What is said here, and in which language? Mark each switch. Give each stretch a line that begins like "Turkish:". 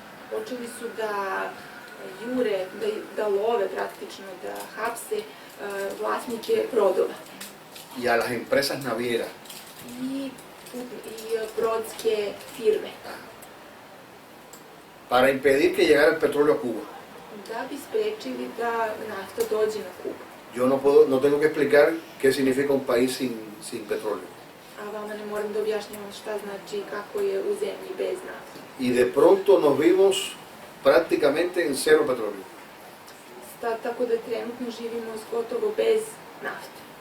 Serbian: Počeli su da jure, da love praktično, da hapse vlasnike brodova
Spanish: Y a las empresas navieras.
Serbian: i brodske firme,
Spanish: Para impedir que llegara el petróleo a Cuba.
Serbian: da bi sprečili da nafta dođe na Kubu.
Spanish: Yo no tengo que explicar qué significa un país sin petróleo.
Serbian: A vama ne moram da objašnjavam šta znači kako je u zemlji bez nafte.
Spanish: Y de pronto nos vimos prácticamente en cero petróleo.
Serbian: Tako da trenutno živimo gotovo bez nafte.